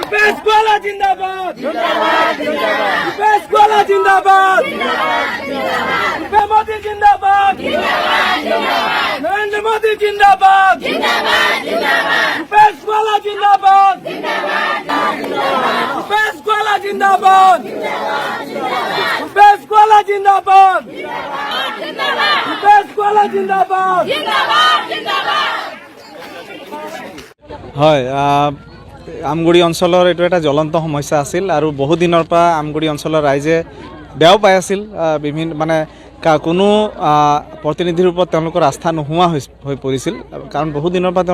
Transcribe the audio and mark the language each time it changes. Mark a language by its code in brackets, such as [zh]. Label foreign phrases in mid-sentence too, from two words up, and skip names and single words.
[hi] भूपेश गोला जिंदाबाद भूपेश गोला जिंदाबाद भूपेश मोदी जिंदाबाद नरेंद्र मोदी जिंदाबाद भूपेश गोला जिंदाबाद भूपेश गोला जिंदाबाद भूपेश गोला जिंदाबाद भूपेश गोला जिंदाबाद [as] হয় আমগুৰি অঞ্চলৰ এইটো এটা জ্বলন্ত সমস্যা আছিল আৰু বহু দিনৰ পৰা আমগুৰি অঞ্চলৰ ৰাইজে বেয়াও পাই আছিল বিভিন্ন মানে কোনো প্ৰতিনিধিৰ ওপৰত তেওঁলোকৰ আস্থা নোহোৱা হৈ পৰিছিল কাৰণ বহু দিনৰ পৰা